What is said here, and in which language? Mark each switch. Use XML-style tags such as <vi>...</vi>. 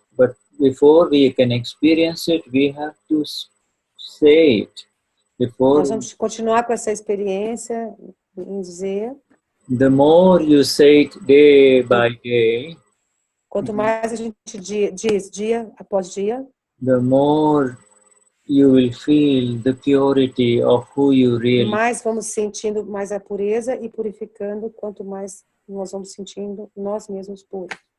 <en>But before we can experience it, we have to say it. before,</en> <pt>Nós vamos continuar com essa experiência em dizer,</pt> <en>the more you say it day by day,</en> <pt>quanto mais a gente diz dia após dia,</pt> <en>the more you will feel the purity of who you really are.</en> <pt>mais vamos sentindo mais a pureza e purificando, quanto mais nós vamos sentindo nós mesmos puros.</pt>